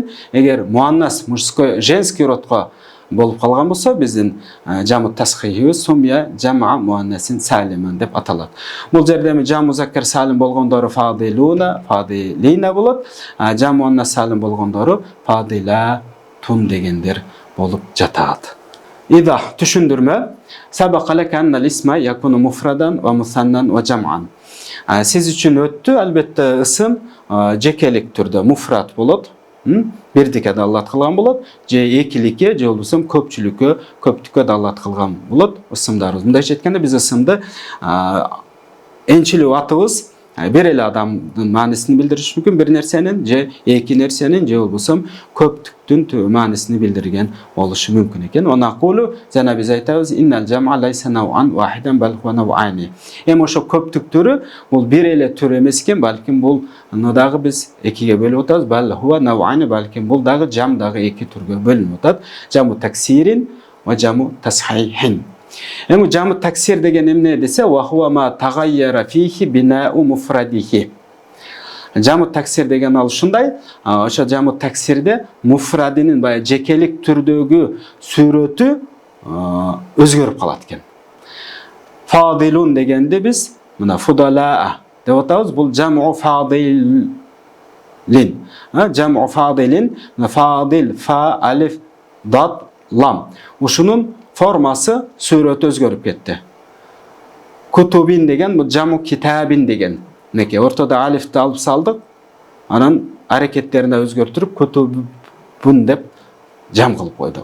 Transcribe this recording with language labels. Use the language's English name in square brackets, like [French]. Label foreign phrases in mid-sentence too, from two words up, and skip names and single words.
[Kyrgyz] Эгер муаннас [Russian] мужской женский [Kyrgyz] родко болуп калган болсо, биздин жаму тасхихибиз [Arabic] سمي جمع المؤنث سالما [Kyrgyz] деп аталат. Бул жерде [Arabic] جمع مذكر سالم [Kyrgyz] болгондору [Arabic] فاضلون، فاضلين [Kyrgyz] болот, [Arabic] جمع مؤنث سالم [Kyrgyz] болгондору фадилатун дегендер болуп жатат. [Arabic] Ида түшүндүрмө. سبق لك أن الاسم يكون مفردا و مثنى و جمعا. [Kyrgyz] Сиз үчүн өттү, албетте ысым жекелик түрдө муфрат болот, бирдикке далат кылган болот, же экиликке, же болбосо көпчүлүккө, көптүккө далат кылган болот. Ысымдарыбыз мындайча айтканда биз ысымды энчилүү атыбыз бир эле адамдын маанисин билдириш мүмкүн, бир нерсенин же эки нерсенин же болбосо көптүктүн маанисин билдирген болушу мүмкүн экен. [Arabic] ونقول [Kyrgyz] жана биз айтабыз [Arabic] إن الجمع ليس نوعا واحدا بل هو نوعان. [Kyrgyz] Эми ошо көптүктөрү бул бир эле түр эмес экен, балким бул дагы биз экиге бөлүп атабыз. [Arabic] بل هو نوعان, [Kyrgyz] балким бул дагы жам дагы эки түргө бөлүнүп атат. [Arabic] جمع تكسير و جمع تصحيح. [Kyrgyz] Эми [Arabic] جمع تكسير [Kyrgyz] деген эмне десе, [Arabic] وهو ما تغير فيه بناء مفرده. جمع تكسير [Kyrgyz] деген ал ушундай, ошо жаму таксирде муфрадинин баягы жекелик түрдөгү сүрөтү өзгөрүп калат экен. Фадилун дегенде биз мына фудала деп атабыз. Бул [Arabic] جمع فاضل. جمع فاضل, [Kyrgyz] фадил, фа, [Arabic] ألف، ضاد، لام. [Kyrgyz] Ушунун формасы сүрөтү өзгөрүп кетти. Кутубин деген бул [Arabic] جمع كتاب [Kyrgyz] деген. Неке ортодо алифти алып салдык, анан аракеттерин өзгөртүрүп кутубун деп жам кылып койдук.